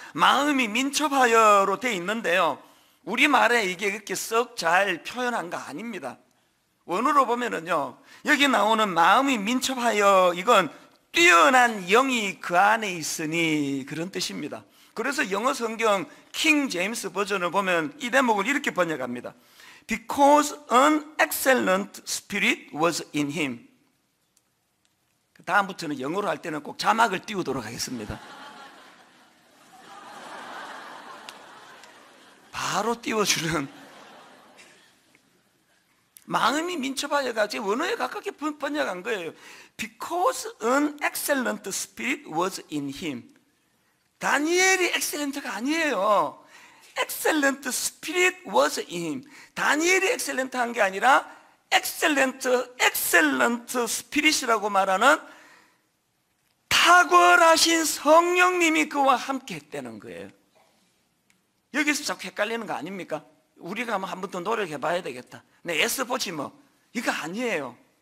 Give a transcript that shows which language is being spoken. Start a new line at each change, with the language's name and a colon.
Korean: 마음이 민첩하여로 돼 있는데요, 우리말에 이게 그렇게 썩 잘 표현한 거 아닙니다. 원어로 보면은요, 여기 나오는 마음이 민첩하여, 이건 뛰어난 영이 그 안에 있으니, 그런 뜻입니다. 그래서 영어 성경 킹 제임스 버전을 보면 이 대목을 이렇게 번역합니다.
English: Because an excellent spirit was in him.
Korean: 다음부터는 영어로 할 때는 꼭 자막을 띄우도록 하겠습니다. 바로 띄워주는, 마음이 민첩하여가지고 원어에 가깝게 번역한 거예요.
English: Because an excellent spirit was in him.
Korean: 다니엘이 엑셀런트가 아니에요.
English: excellent spirit was in him.
Korean: 다니엘이 엑셀런트한 게 아니라
English: excellent spirit
Korean: 이라고 말하는 탁월하신 성령님이 그와 함께 했다는 거예요. 여기서 자꾸 헷갈리는 거 아닙니까? 우리가 한 번 더 노력해 봐야 되겠다, 내 애써보지 뭐, 이거 아니에요.